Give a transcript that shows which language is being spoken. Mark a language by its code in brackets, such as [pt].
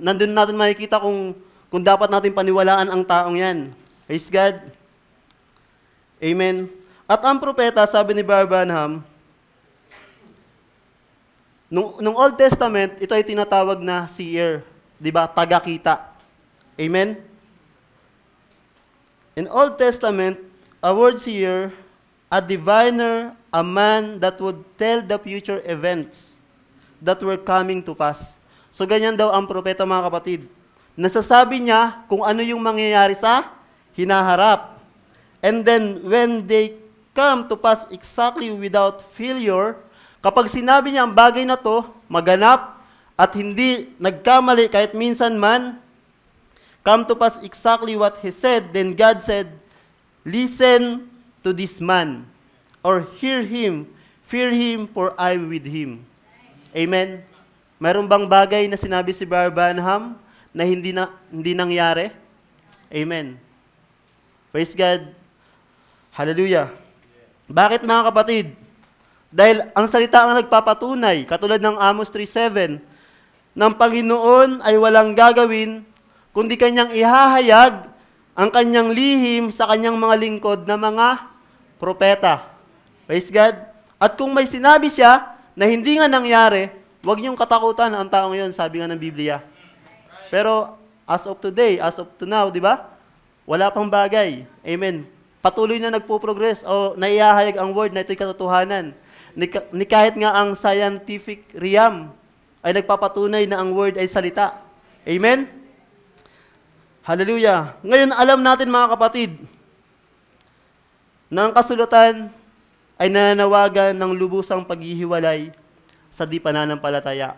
[tl] Nandun natin makikita kung dapat natin paniwalaan ang taong yan. Praise God. Amen. At ang propeta, sabi ni Branham, nung Old Testament, ito ay tinatawag na seer, di ba? Tagakita. Amen? [en] In Old Testament, a word seer, a diviner, a man that would tell the future events that were coming to pass. [tl] So ganyan daw ang propeta, mga kapatid. Nasasabi niya kung ano yung mangyayari sa hinaharap. [en] And then when they come to pass exactly without failure, [tl] kapag sinabi niya ang bagay na to, maganap at hindi nagkamali kahit minsan man, [en] come to pass exactly what he said, then God said, listen to this man, or hear him, fear him, for I am with him. [tl] Amen? Mayroon bang bagay na sinabi si Branham na hindi nangyari? Amen. Praise God. Hallelujah. Bakit mga kapatid? Dahil ang salita ang nagpapatunay, katulad ng Amos 3:7, ng Panginoon ay walang gagawin, kundi kanyang ihahayag ang kanyang lihim sa kanyang mga lingkod na mga propeta. Praise God. At kung may sinabi siya na hindi nga nangyari, huwag niyong katakutan ang taong yun, sabi nga ng Biblia. [en] Pero as of today, as of to now, di ba? [tl] Wala pang bagay. Amen. Patuloy na nagpo-progress o naihahayag ang word na ito'y katotohanan. Ni kahit nga ang scientific realm ay nagpapatunay na ang word ay salita. Amen? Hallelujah. Ngayon, alam natin mga kapatid, na ang kasulatan ay nananawagan ng lubusang paghihiwalay sa di pananampalataya.